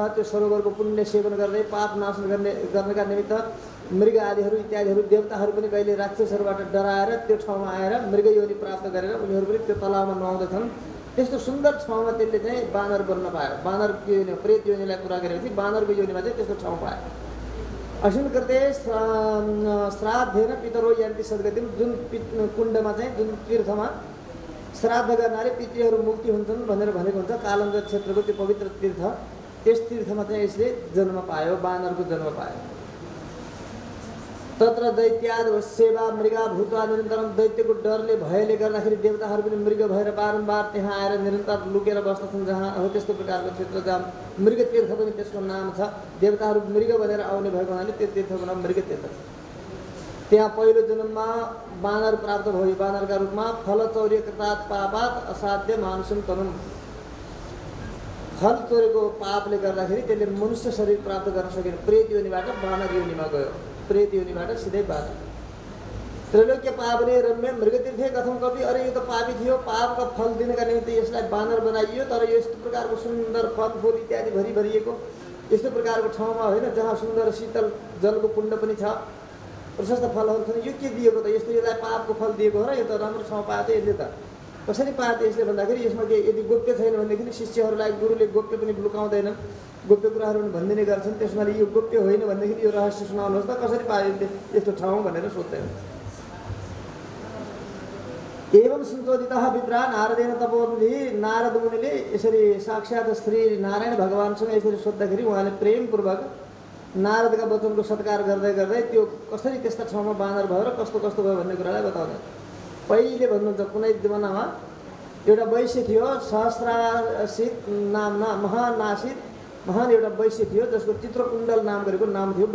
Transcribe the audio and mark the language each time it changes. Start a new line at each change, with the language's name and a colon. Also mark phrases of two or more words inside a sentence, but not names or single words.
Nepali: त्यो सरोवरको पुण्य सेवन गर्दै पाप नाश गर्नका निमित्त मृग आदिहरू इत्यादिहरू देवताहरू पनि कहिले राक्षसहरूबाट डराएर त्यो ठाउँमा आएर मृग योनि प्राप्त गरेर उनीहरू पनि त्यो तलाउमा नुहाउँदछन्। त्यस्तो सुन्दर ठाउँमा त्यसले चाहिँ बानर बन्न पायो। बानर योनि प्रेत योनिलाई पुरा गरेपछि बानरको योनिमा चाहिँ त्यस्तो ठाउँ पायो।
Sanskrit: अश्विन कृते श्राद्धेन पितरो यान्ति सद्गतिम।
Nepali: जुन कुण्डमा चाहिँ जुन तीर्थमा श्राद्ध गर्नाले पितृहरू मुक्ति हुन्छन् भनेर भनेको हुन्छ। कालन्जर क्षेत्रको त्यो पवित्र तीर्थ, त्यस तीर्थमा चाहिँ यसले जन्म पायो, बानरको जन्म पायो।
Sanskrit: तत्र दैत्याद सेवा मृगा भूत्वा निरन्तरम।
Nepali: दैत्यको डरले भयले गर्दाखेरि देवताहरू पनि मृग भएर बारम्बार त्यहाँ आएर निरन्तर लुकेर बस्दछन्। जहाँ हो त्यस्तो प्रकारको क्षेत्र जहाँ मृग तीर्थ पनि त्यसको नाम छ। देवताहरू मृग भनेर आउने भएको हुनाले त्यो तीर्थको नाम मृग तीर्थ छ। त्यहाँ पहिलो जन्ममा बानर प्राप्त भयो। बानरका रूपमा
Sanskrit: फल चौर्य कृतात् पापात् असाध्य मानुषम तनुम।
Nepali: फल चोरेको पापले गर्दाखेरि त्यसले मनुष्य शरीर प्राप्त गर्न सकेन। प्रेत योनिबाट बानर योनिमा गयो। प्रेत योनिबाट सिधै बानर।
Sanskrit: त्रैलोक्य पावने रम्य मृगतीर्थे कथम कपि।
Nepali: अरे यो त पापी थियो, पापका फल दिनका निमित्त यसलाई बानर बनाइयो। तर यो यस्तो प्रकारको सुन्दर फलफुल इत्यादि भरिएको यस्तो प्रकारको ठाउँमा होइन जहाँ सुन्दर शीतल जलको कुण्ड पनि छ, प्रशस्त फलहरू छन्। यो के दिएको त? यस्तो यसलाई पापको फल दिएको हो र यो त राम्रो ठाउँ पायो त यसले त। कसरी पायो त यसले भन्दाखेरि यसमा के यदि गोप्य छैन भनेदेखि शिष्यहरूलाई गुरुले गोप्य पनि लुकाउँदैनन्, गोप्य कुराहरू पनि भनिदिने गर्छन्। त्यसमा यो गोप्य होइन भनेदेखि यो रहस्य सुनाउनुहोस् त कसरी पायो यसले यस्तो ठाउँ भनेर सोध्दैन।
Sanskrit: एवं संशोधितः विप्रा नारदेन तपोनिधि।
Nepali: नारद मुनिले यसरी साक्षात् श्री नारायण भगवानसँग यसरी सोद्धाखेरि उहाँले प्रेमपूर्वक नारदका वचनको सत्कार गर्दै गर्दै त्यो कसरी त्यस्ता ठाउँमा बानर भयो र कस्तो कस्तो भयो भन्ने कुरालाई बताउँदै पहिले भन्नुहुन्छ कुनै जमानामा एउटा वैश्य थियो, सहस्रासित नामना महान एउटा वैश्य थियो जसको चित्रकुण्डल नाम गरेको नाम थियो।